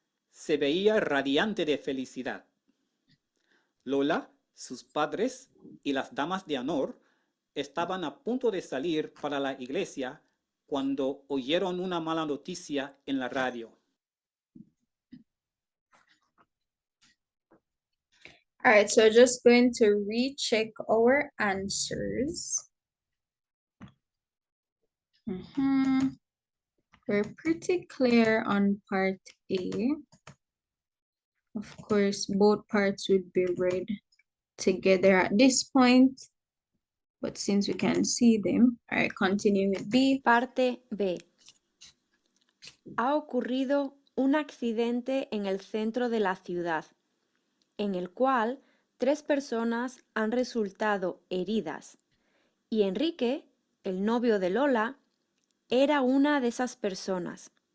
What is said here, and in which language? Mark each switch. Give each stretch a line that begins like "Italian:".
Spanish: Se veía radiante de felicidad. Lola, sus padres y las damas de honor estaban a punto de salir para la iglesia cuando oyeron una mala noticia en la radio.
English: All right, so just going to recheck our answers. We're pretty clear on part A. Of course, both parts would be read together at this point, but since we can see them, all right, continue with B.
Spanish: Parte B. Ha ocurrido un accidente en el centro de la ciudad, en el cual 3 personas han resultado heridas, y Enrique, el novio de Lola, era una de esas personas.